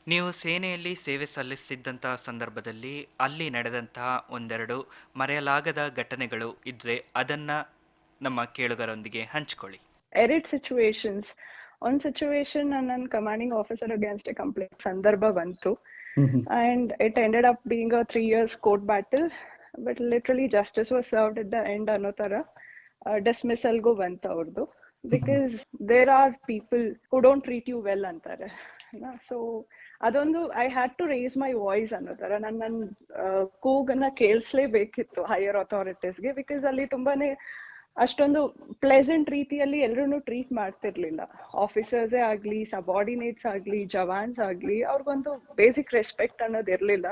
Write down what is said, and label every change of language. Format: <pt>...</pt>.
<kn>ನೀವು ಸೇನೆಯಲ್ಲಿ ಸೇವೆ ಸಲ್ಲಿಸಿದ್ದಂತಹ ಸಂದರ್ಭದಲ್ಲಿ ಅಲ್ಲಿ ನಡೆದಂತಹ ಒಂದೆರಡು ಮರೆಯಲಾಗದ ಘಟನೆಗಳು ಇದ್ರೆ ಅದನ್ನ ನಮ್ಮ ಕೇಳುಗರೊಂದಿಗೆ ಹಂಚಿಕೊಳ್ಳಿ. 2 ಸಿಚುವೇಶನ್ಸ್. ಒಂದ್ ಸಿಚುವೇಶನ್, ನನ್ನ ಕಮಾಂಡಿಂಗ್ ಆಫೀಸರ್ ಅಗೇನ್ಸ್ಟ್ ಕಂಪ್ಲೇಂಟ್ ಸಂದರ್ಭ ಬಂತು.</kn> <en>and it ended up being a 3 years court battle, but literally justice was served at the end</en> <kn>ಅನ್ನೋ ತರ</kn> <en>dismissal</en> <kn>ಗೂ ಬಂತು ಅವ್ರದ್ದು,</kn> <en>because there are people who don't treat you well</en> <kn>ಅಂತಾರೆ. So ಅದೊಂದು</kn> <en>I had to raise my voice</en> <kn>ಅನ್ನೋ ತರ ನನ್ನ ಕೂಗನ್ನ ಕೇಳಿಸ್ಲೇಬೇಕಿತ್ತು ಹೈಯರ್ ಅಥಾರಿಟೀಸ್ಗೆ, ಬಿಕಾಸ್ ಅಲ್ಲಿ ತುಂಬಾನೇ ಅಷ್ಟೊಂದು ಪ್ಲೆಸೆಂಟ್ ರೀತಿಯಲ್ಲಿ ಎಲ್ಲರೂ ಟ್ರೀಟ್ ಮಾಡ್ತಿರ್ಲಿಲ್ಲ. ಆಫೀಸರ್ಸೇ ಆಗ್ಲಿ, ಸಬಾರ್ಡಿನೇಟ್ಸ್ ಆಗ್ಲಿ, ಜವಾನ್ಸ್ ಆಗ್ಲಿ, ಅವ್ರಿಗೊಂದು ಬೇಸಿಕ್ ರೆಸ್ಪೆಕ್ಟ್ ಅನ್ನೋದು ಇರ್ಲಿಲ್ಲ.</kn>